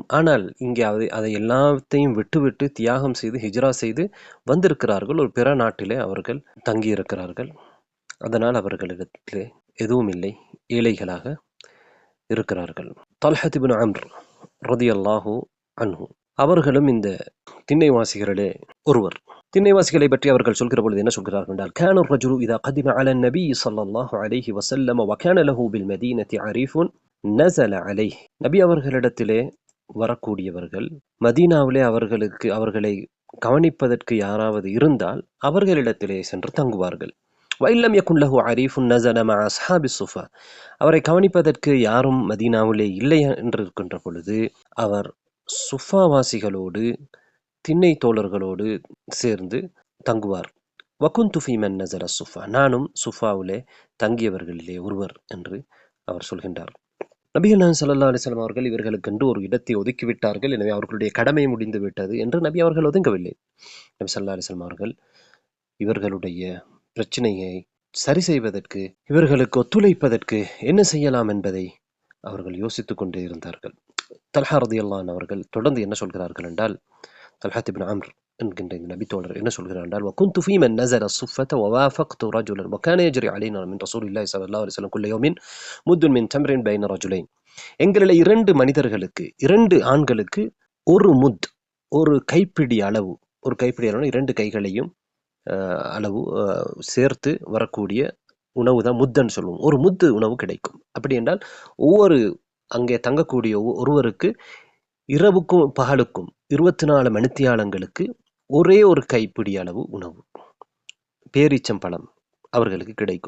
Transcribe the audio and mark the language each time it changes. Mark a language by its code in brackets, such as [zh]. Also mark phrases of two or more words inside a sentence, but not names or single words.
[ta] ஆனால் இங்கே அதை எல்லாத்தையும் விட்டுவிட்டு தியாகம் செய்து ஹிஜ்ரா செய்து வந்திருக்கிறார்கள், ஒரு பிற நாட்டிலே அவர்கள் தங்கியிருக்கிறார்கள். அதனால் அவர்களிடத்திலே எதுவும் இல்லை, ஏழைகளாக இருக்கிறார்கள். தல்ஹத் இப்னு அம்ர் [ar] رضي الله عنه [ta] அவர்களும் இந்த திண்ணைவாசிகளிலே ஒருவர். திண்ணைவாசிகளை பற்றி அவர்கள் சொல்கிற பொழுது என்ன சொல்கிறார்கள் என்றால், [ar] كان الرجل إذا قدم على النبي صلى الله عليه وسلم وكان له بالمدينة عريف نزل عليه. [ta] நபி அவர்களிடத்திலே வரக்கூடியவர்கள் மதீனாவிலே அவர்களை கவனிப்பதற்கு யாராவது இருந்தால் அவர்களிடத்திலே சென்று தங்குவார்கள். [ar] وإن لم يكن له عريف نزل مع أصحاب الصفة. [ta] அவரை கவனிப்பதற்கு யாரும் மதீனாவிலே இல்லை என்று இருக்கின்ற பொழுது அவர் சுஃபாவாசிகளோடு திண்ணை தோழர்களோடு சேர்ந்து தங்குவார். [ar] وكنت في من نزل الصفة, [ta] நானும் சுஃபாவிலே தங்கியவர்களிலே ஒருவர் என்று அவர் சொல்கின்றார். நபிகள் நாயகம் [ar] صلى الله عليه وسلم [ta] அவர்கள் இவர்களுக்கென்று ஒரு இடத்தை ஒதுக்கிவிட்டார்கள், எனவே அவர்களுடைய கடமை முடிந்து விட்டது என்று நபி அவர்கள் ஒதுங்கவில்லை. நபி [ar] صلى الله عليه وسلم [ta] அவர்கள் இவர்களுடைய பிரச்சனையை சரி செய்வதற்கு, இவர்களுக்கு ஒத்துழைப்பதற்கு என்ன செய்யலாம் என்பதை அவர்கள் யோசித்துக் கொண்டே இருந்தார்கள். தல்ஹா [ar] رضي الله عنه [ta] அவர்கள் தொடர்ந்து என்ன சொல்கிறார்கள் என்றால், தல்ஹத் இப்னு அம்ர் என்கின்ற இந்த நபித்தோழர் என்ன சொல்கிறார் என்றால், [ar] وكنت في من نزل الصفة ووافقت رجلا وكان يجري علينا من رسول الله صلى الله عليه وسلم كل يوم مد من تمر بين رجلين. [ta] எங்களில் இரண்டு மனிதர்களுக்கு, இரண்டு ஆண்களுக்கு ஒரு முத், ஒரு கைப்பிடி அளவு, ஒரு கைப்பிடி அளவு இரண்டு கைகளையும் அளவு சேர்த்து வரக்கூடிய உணவு தான் முத்துன்னு சொல்லுவோம். ஒரு முத்து உணவு கிடைக்கும். அப்படி என்றால் ஒவ்வொரு அங்கே தங்கக்கூடிய ஒருவருக்கு இரவுக்கும் பகலுக்கும் 24 மணித்தியாலங்களுக்கு ஒரே ஒரு கைப்பிடி அளவு உணவு, பேரீச்சம்பழம் அவர்களுக்கு கிடைக்கும்.